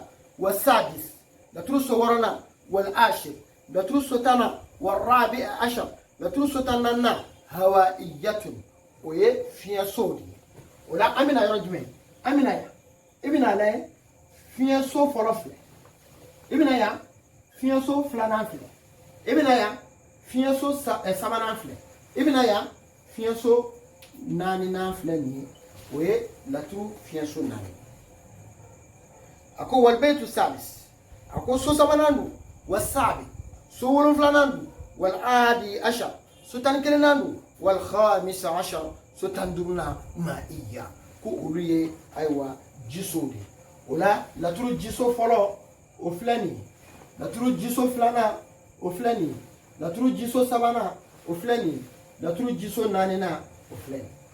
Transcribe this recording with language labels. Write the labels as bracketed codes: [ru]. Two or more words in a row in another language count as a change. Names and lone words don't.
[ar] والسادس [bm] laturu so wɔɔrɔnan [ar] والعاشر [bm] laturu so tannan [ar] والرابع عشر [bm] laturu so tan naaninan hawaiyatun o ye fiɲɛ sow de ye o la an bɛna yɔrɔ jumɛn an bɛna yan i bɛna lajɛ fiɲɛ so fɔlɔ filɛ i bɛna yan fiɲɛ so filanan filɛ i bɛna yan fiɲɛ so sabanan filɛ i bɛna yan fiɲɛ so naaninan filɛ nin ye o ye laturu fiɲɛ so naani a ko [ar] والبيت الثالث [bm] a ko so sabanan don [ar] والسابع [bm] so wolonfilanan don [ar] والحادي عشر [bm] so tan kelennan don [ar] والخامس عشر [bm] so tan duurunan maiya ko olu ye ayiwa jisow de o la laturu jiso fɔlɔ o filɛ nin ye laturu jiso filanan o filɛ nin ye laturu jiso sabanan o filɛ nin ye laturu jiso naaninan o filɛ nin ye